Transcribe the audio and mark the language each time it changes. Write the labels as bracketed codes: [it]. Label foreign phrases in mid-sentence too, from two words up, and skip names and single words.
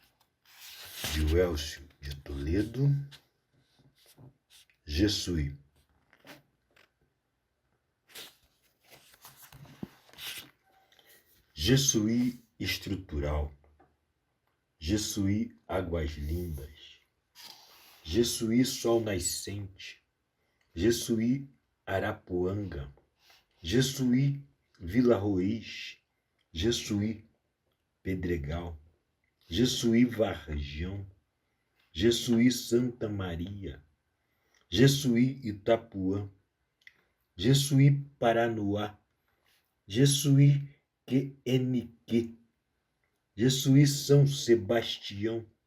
[pt] De Elcio de Toledo, Jesuí. Jesuí estrutural, Jesuí águas lindas, Jesuí sol nascente, Jesuí Arapuanga, Jesuí Vila Ruiz, Jesuí Pedregal, Jesuí Varjão, Jesuí Santa Maria, Jesuí Itapuã, Jesuí Paranoá, Jesuí QNQ, Jesuí São Sebastião,